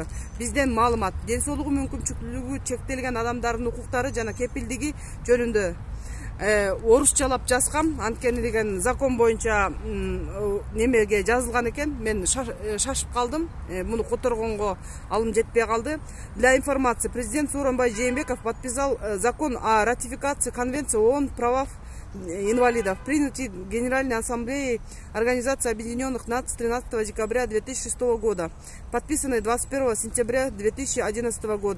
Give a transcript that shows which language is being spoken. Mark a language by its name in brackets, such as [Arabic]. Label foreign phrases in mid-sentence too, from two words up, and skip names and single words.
[Kyrgyz] Бизден маалымат, ден соолугу мүмкүнчүлүгү чектелген адамдардын укуктары жана кепилдиги жөнүндө орусчалап жазгам, анткени деген закон боюнча немеге жазылган экен. Мен шашып калдым, муну которгонго алым жетпей калды. [Russian] Для информации, президент Сооронбай Жээнбеков подписал закон о ратификации Конвенции ООН правов инвалидов, принятый Генеральной Ассамблеей Организации Объединенных Наций 13 декабря 2006 года, подписанный 21 сентября 2011 года.